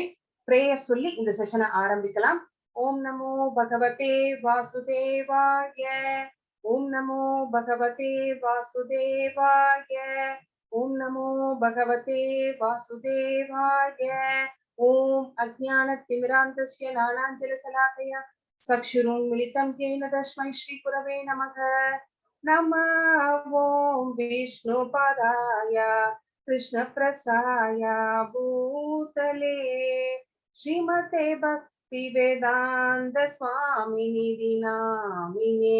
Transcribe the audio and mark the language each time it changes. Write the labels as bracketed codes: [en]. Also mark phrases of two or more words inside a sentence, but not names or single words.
[ta] பிரேயர் சொல்லி இந்த செஷனை ஆரம்பிக்கலாம். [sa] ओं नमो भगवते वासुदेवाय, ओं नमो भगवते वासुदेवाय, ओं नमो भगवते वासुदेवाय. ओं अज्ञान तिमिरान्धस्य ज्ञानाञ्जनशलाकया चक्षुरुन्मीलितं येन तस्मै श्रीगुरवे नमः। नमः ओं विष्णुपदाय कृष्णप्रसाय भूतले श्रीमते भक्तिवेदान्त स्वामिनिधि नामिने।